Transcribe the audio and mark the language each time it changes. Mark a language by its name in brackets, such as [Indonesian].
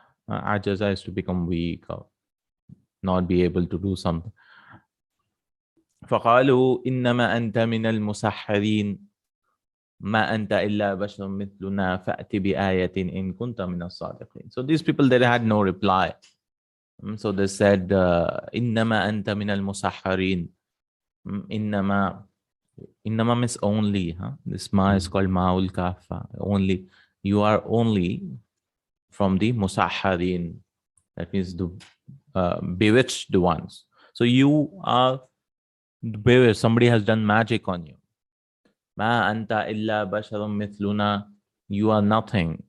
[English] Ajaza is to become weak or not be able to do something. [Arabic] فَقَالُوا إِنَّمَا أَنْتَ مِنَ الْمُسَحَّرِينَ مَا أَنْتَ إِلَّا بَشَرٌ مِثْلُنَا فَأْتِ بِآيَةٍ إِن كُنْتَ مِنَ الصَّادِقِينَ. [English] So these people, they had no reply. So they said, [Arabic] إِنَّمَا أَنْتَ مِنَ الْمُسَحَّرِينَ. [English] Innama means only. This ma is called ma'ul kafa. Only. You are only from the musaharin. That means the bewitched ones. So you are bewitched. Somebody has done magic on you. Ma anta illa basharum mithluna. You are nothing.